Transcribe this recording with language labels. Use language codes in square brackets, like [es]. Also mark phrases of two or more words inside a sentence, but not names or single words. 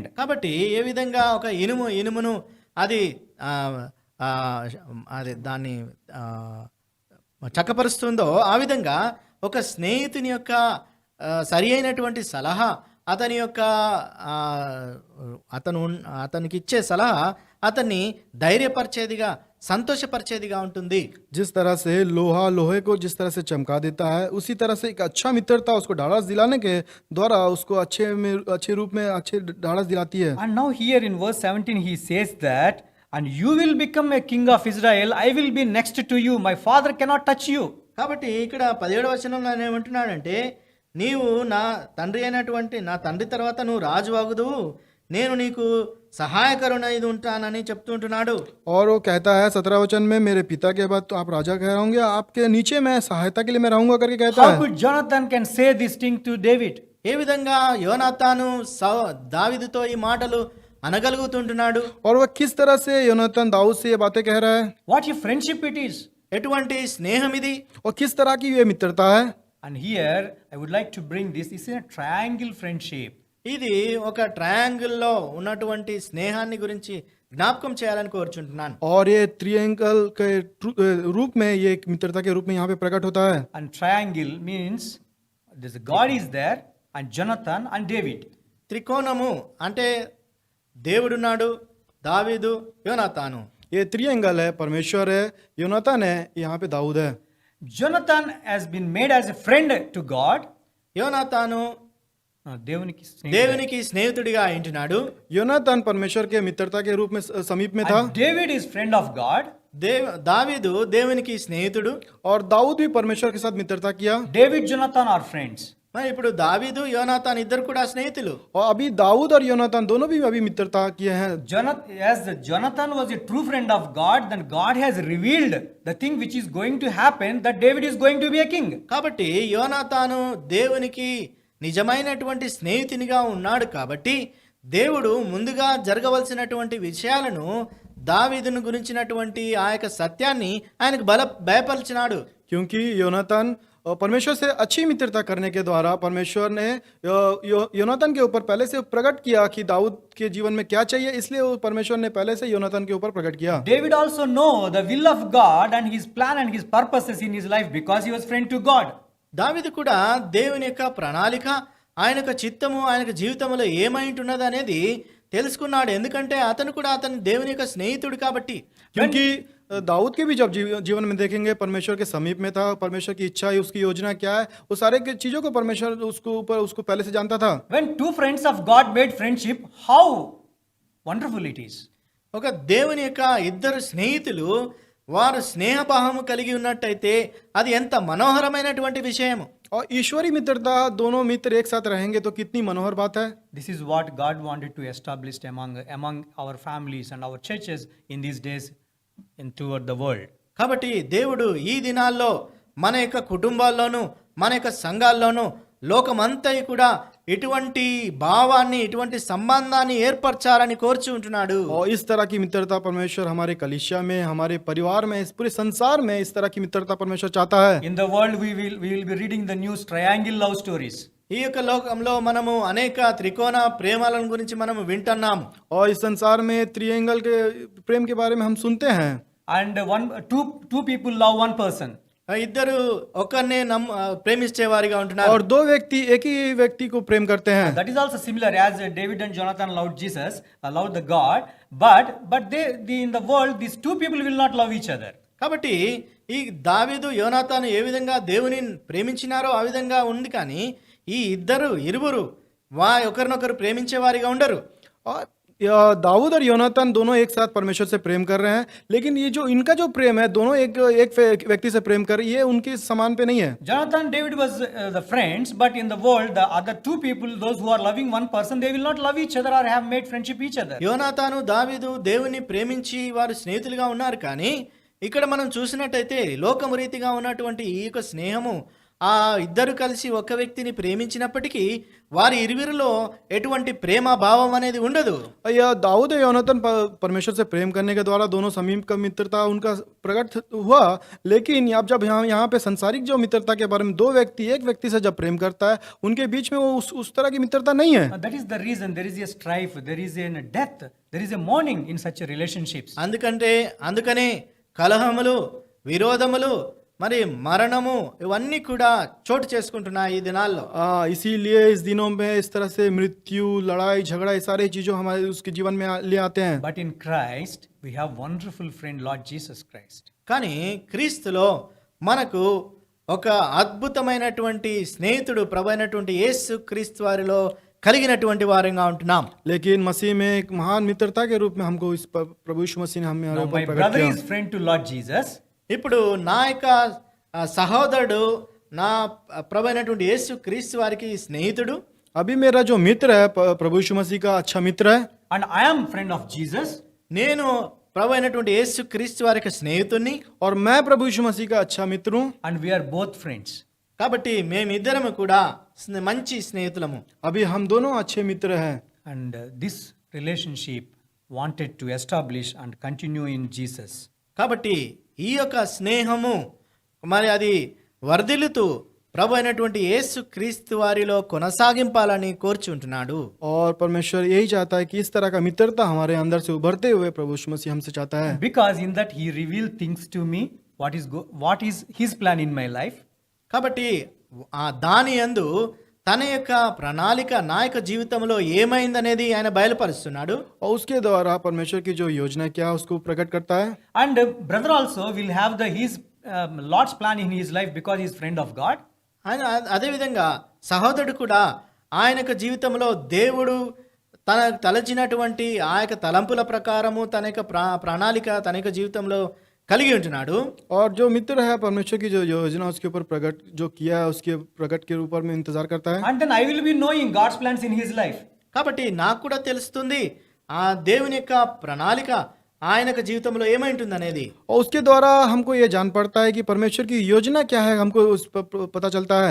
[te] కాబట్టి ఏ విధంగా ఒక ఇనుమును అది అది దాన్ని చక్కపరుస్తుందో, ఆ విధంగా ఒక స్నేహితుని యొక్క సరి అయినటువంటి సలహా, అతని యొక్క అతనికి ఇచ్చే సలహా అతన్ని ధైర్యపరిచేదిగా, సంతోషపరిచేదిగా ఉంటుంది. [hi] जिस तरह से लोहा लोहे को जिस तरह से चमका देता है, उसी तरह से एक अच्छा मित्रता उसको ढाढ़स दिलाने के द्वारा उसको अच्छे रूप में अच्छे ढाढ़स दिलाती है. [en] And now here in verse 17 he says that, and you will become a king of Israel, I will be next to you, my father cannot touch you. [te] కాబట్టి ఇక్కడ 17వ వచనంలో ఆయన ఏమంటున్నాడంటే, నీవు నా తండ్రి అయినటువంటి నా తండ్రి తర్వాత నువ్వు రాజు అగుదు, నేను నీకు సహాయకరునైదు ఉంటానని చెప్తుంటున్నాడు. [hi] और वो कहता है 17 वचन में, मेरे पिता के बाद तो आप राजा कहलाओगे, आपके नीचे मैं सहायता के लिए मैं रहूंगा करके कहता [en] How [hi] है. [en] could Jonathan can say this thing to David? [te] ఏ విధంగా యోనాతాను దావీదుతో ఈ మాటలు అనగలుగుతుంటున్నాడు? [hi] और वह किस तरह से योनातान दाऊद से ये बातें कह रहा है, [en] What a friendship it is. [te] ఎటువంటి స్నేహం ఇది? [hi] और किस तरह की ये मित्रता है. [en] And here I would like to bring this is a triangle friendship. [te] ఇది ఒక ట్రయాంగిల్లో ఉన్నటువంటి స్నేహాన్ని గురించి జ్ఞాపకం చేయాలని కోరుచుంటున్నాను. [hi] और ये त्रिएंगल के रूप में, ये एक मित्रता के रूप में यहाँ पे प्रकट होता है. [en] And triangle means this God is there and Jonathan and David. [te] త్రికోణము అంటే దేవుడున్నాడు, దావీదు, యోనాతాను. [hi] ये त्रिएंगल है, परमेश्वर है, योनातान है, यहाँ पे दाऊद है. [en] Jonathan has been made as a friend to God. [te] యోనాతాను దేవునికి స్నేహితుడిగా ఉంటున్నాడు. [hi] योनातान परमेश्वर के मित्रता के रूप में समीप में था. [en] And David is friend of God. [te] దావీదు దేవునికి స్నేహితుడు. [hi] और दाऊद भी परमेश्वर के साथ मित्रता किया. [en] David, Jonathan are friends. [te] మరి ఇప్పుడు దావీదు యోనాతాన్ ఇద్దరు కూడా స్నేహితులు. [hi] और अभी दाऊद और योनातान दोनों भी अभी मित्रता किए हैं. [en] As Jonathan was a true friend of God, then God has revealed the thing which is going to happen, that David is going to be a king. [te] కాబట్టి యోనాతాను దేవునికి నిజమైనటువంటి స్నేహితునిగా ఉన్నాడు. కాబట్టి దేవుడు ముందుగా జరగవలసినటువంటి విషయాలను, దావీదును గురించినటువంటి ఆ యొక్క సత్యాన్ని ఆయనకు భయపరిచినాడు. [hi] क्योंकि योनातान परमेश्वर से अच्छी मित्रता करने के द्वारा परमेश्वर ने योनातान के ऊपर पहले से प्रकट किया कि दाऊद के जीवन में क्या चाहिए, इसलिए परमेश्वर ने पहले से योनातान के ऊपर प्रकट किया. [en] David also know the will of God and his plan and his purposes in his life because he was friend to God. [te] దావీదు కూడా దేవుని యొక్క ప్రణాళిక, ఆయన యొక్క చిత్తము, ఆయన యొక్క జీవితంలో ఏమైంటున్నది అనేది తెలుసుకున్నాడు. ఎందుకంటే అతను కూడా అతని దేవుని యొక్క స్నేహితుడు కాబట్టి. [hi] क्योंकि दाऊद के भी जब जीवन में देखेंगे, परमेश्वर के समीप में था, परमेश्वर की इच्छा है, उसकी योजना क्या है, वो सारे चीजों को परमेश्वर उसको पहले से जानता था. [en] When two friends of God made friendship, how wonderful it is. [te] ఒక దేవుని యొక్క ఇద్దరు స్నేహితులు వారు స్నేహభావము కలిగి ఉన్నట్టయితే అది ఎంత మనోహరమైనటువంటి విషయము. [hi] और ईश्वरी मित्रता, दोनों मित्र एक साथ रहेंगे तो कितनी मनोहर बात है. [en] This is what God wanted to establish among our families and our churches in these days and toward the world. [te] కాబట్టి దేవుడు ఈ దినాల్లో మన యొక్క కుటుంబాల్లోనూ మన యొక్క సంఘాల్లోనూ లోకమంతయు కూడా ఇటువంటి భావాన్ని, ఇటువంటి సంబంధాన్ని ఏర్పరచాలని కోరుచు ఉంటున్నాడు. [hi] और इस तरह की मित्रता परमेश्वर हमारे कलीसिया में, हमारे परिवार में, इस पूरे संसार में इस तरह की मित्रता परमेश्वर चाहता है. [en] In the world we will be reading the news triangle love stories. [te] ఈ యొక్క లోకంలో మనము అనేక త్రికోణ ప్రేమాలను గురించి మనము వింటున్నాం. [hi] और इस संसार में त्रिएंगल के प्रेम के बारे में हम सुनते हैं. [en] And two people love one person. [te] ఇద్దరు ఒకరినే ప్రేమించే వారిగా ఉంటున్నారు. [hi] और दो व्यक्ति एक ही व्यक्ति को प्रेम करते हैं. [en] That is also similar as David and Jonathan loved Jesus, loved the God, but in the world these two people will not love each other. [te] కాబట్టి ఈ దావీదు యోనాతాను ఏ విధంగా దేవుని ప్రేమించినారో ఆ విధంగా ఉంది, కానీ ఈ ఇరువురు ఒకరినొకరు ప్రేమించే వారిగా ఉండరు. [hi] और दाऊद और योनातान दोनों एक साथ परमेश्वर से प्रेम कर रहे हैं, लेकिन ये जो इनका जो प्रेम है दोनों एक व्यक्ति से प्रेम कर रहे हैं, ये उनके समान पे नहीं है. [en] Jonathan, David was the friends, but in the world the other two people, those who are loving one person, they will not love each other or have made friendship each other. [te] యోనాతాను దావీదు దేవుని ప్రేమించి వారు స్నేహితులుగా ఉన్నారు, కానీ ఇక్కడ మనం చూసినట్టయితే లోకము రీతిగా ఉన్నటువంటి ఈ యొక్క స్నేహము ఆ ఇద్దరు కలిసి ఒక వ్యక్తిని ప్రేమించినప్పటికీ వారి ఇరువురిలో ఎటువంటి ప్రేమ భావం అనేది ఉండదు. [hi] या दाऊद और योनातान परमेश्वर से प्रेम करने के द्वारा दोनों समीप का मित्रता उनका प्रकट हुआ, लेकिन अब जब यहाँ पे संसारिक जो मित्रता के बारे में दो व्यक्ति एक व्यक्ति से जब प्रेम करता है, उनके बीच में वो उस तरह की मित्रता नहीं है. [en] That is the reason there is a strife, there is a death, there is a mourning in such a relationships. [te] అందుకనే కలహములు, విరోధములు, మరి మరణము ఇవన్నీ కూడా చోటు చేసుకుంటున్నాయి ఈ దినాల్లో. [hi] इसीलिए इस दिनों में इस तरह से मृत्यु, लड़ाई, झगड़ा, ये सारी चीजों हमारे उसके जीवन में ले आते हैं. [en] But in Christ we have wonderful friend Lord Jesus Christ. [te] కానీ క్రీస్తులో మనకు ఒక అద్భుతమైనటువంటి స్నేహితుడు ప్రభు అయినటువంటి యేసు క్రీస్తు వారిలో కలిగినటువంటి వారంగా ఉంటున్నాం. [hi] लेकिन मसीह में एक महान मित्रता के रूप में हमको इस प्रभु यीशु मसीह ने हमें [en] Now my [hi] प्रकट [en] brother [hi] किया. [en] is friend to Lord Jesus. [te] ఇప్పుడు నా యొక్క సహోదరుడు నా ప్రభు అయినటువంటి యేసు క్రీస్తు వారికి స్నేహితుడు. [hi] अभी मेरा जो मित्र है प्रभु यीशु मसीह का अच्छा मित्र है. [en] And I am friend of Jesus. [te] నేను ప్రభు అయినటువంటి యేసు క్రీస్తు వారికి స్నేహితుడిని. [hi] और मैं प्रभु यीशु मसीह का अच्छा मित्र हूँ. [en] And we are both friends. [te] కాబట్టి మేమిద్దరము కూడా మంచి స్నేహితులము. [hi] अभी हम दोनों अच्छे मित्र हैं. [en] And this relationship wanted to establish and continue in Jesus. [te] కాబట్టి ఈ యొక్క స్నేహము మరి అది వర్ధిల్లుతూ ప్రభు అయినటువంటి యేసు క్రీస్తు వారిలో కొనసాగింపాలని కోరుచుంటున్నాడు. [hi] और परमेश्वर यही चाहता है कि इस तरह का मित्रता हमारे अंदर से उभरते हुए प्रभु यीशु मसीह हमसे चाहता है. [en] Because in that he revealed things to me, what is his plan in my life. [te] కాబట్టి దాని యందు తన యొక్క ప్రణాళిక నా యొక్క జీవితంలో ఏమైందనేది ఆయన బయలుపరుస్తున్నాడు. [hi] और उसके द्वारा परमेश्वर की जो योजना क्या है उसको प्रकट करता है. [en] And brother also will have his Lord's plan in his life because he is friend of God. [te] ఆయన అదేవిధంగా సహోదరుడు కూడా ఆయన యొక్క జీవితంలో దేవుడు తన తలచినటువంటి ఆ యొక్క తలంపుల ప్రకారము తన యొక్క ప్రణాళిక తన యొక్క జీవితంలో కలిగి ఉంటున్నాడు. [hi] और जो मित्र है परमेश्वर की जो योजना उसके ऊपर प्रकट जो किया है उसके प्रकट के ऊपर में इंतजार करता है. [en] And then I will be knowing God's plans in his life. [te] కాబట్టి నాకు కూడా తెలుస్తుంది ఆ దేవుని యొక్క ప్రణాళిక ఆయన యొక్క జీవితంలో ఏమై ఉంటుంది అనేది. [hi] और उसके द्वारा हमको ये जान पड़ता है कि परमेश्वर की योजना क्या है, हमको उस पर पता चलता है.